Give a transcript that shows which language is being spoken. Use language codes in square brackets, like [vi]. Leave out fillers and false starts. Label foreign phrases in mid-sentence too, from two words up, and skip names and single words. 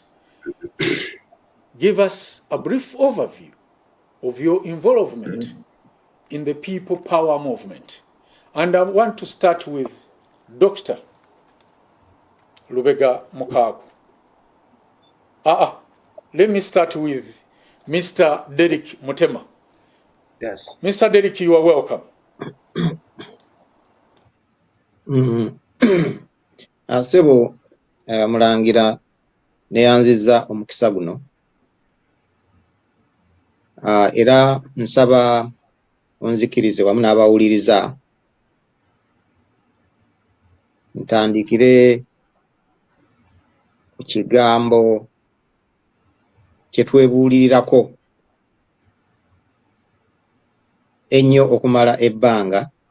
[en] Give us a brief overview of your involvement in the People Power Movement. And I want to start with Dr. Lubega Mukaaku. Let me start with Mr. Derick Mutema. Yes. Mr. Derick, you are welcome. [lg] Sebo mulangira neyanziza omukisa guno. Era nsaba onzikirize wamu n'abawuliriza ntandikire ku kigambo kye twebuulirirako ennyo okumala ebbanga